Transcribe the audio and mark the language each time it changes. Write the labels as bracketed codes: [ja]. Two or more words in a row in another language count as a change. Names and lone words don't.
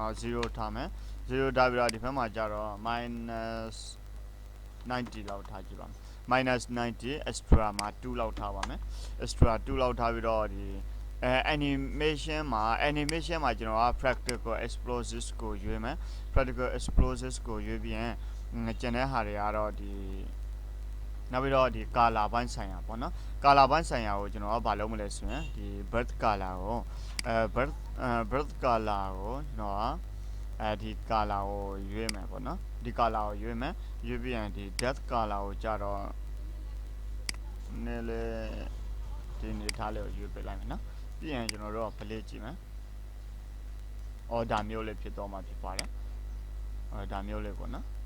[my] တော်0ထားမယ်0ထားပြီးတော့ဒီဘက်မှာကြတော့ minus 90လောက်ထားကြည့်ပါမယ် minus 90 extra မှာ2လောက်ထားပါမယ် extra 2လောက်ထားပြီးတော့ဒီanimation မှာကျွန်တော်က [en] practical explosives [my] ကိုရွေးမယ် [en] practical explosives [my] ကိုရွေးပြီးရင်ကျန်တဲ့ဟာတွေကတော့ဒီနောက်ပြီးတော့ဒီ color ဘို င်းဆိုင်ရာပေါ့နော် color ဘိုင်းဆိုင်ရာကိုကျွန်တော်ကဘာလုပ်မလဲဆိုရင်ဒီ [en] birth color [my] ကို [en] birth color [my] ကိုကျွန်တော်ကဒီ color ကိုရွေးမယ်ပေါ့နော်ဒီ color ကိုရွေးမယ်ရွေးပြီးရင်ဒီ [en] death color [my] ကိုကြတော့နည်းလေဒီနေထားလေးကိုရွေးပေးလိုက်မယ်နော်ပြီးရင်ကျွန်တော်တို့က play ကြည့်မယ်အော်ဒါမျိုးလေးဖြစ်တော့မှဖြစ်ပါတယ်ဒါမျိုးလေးပေါ့နော်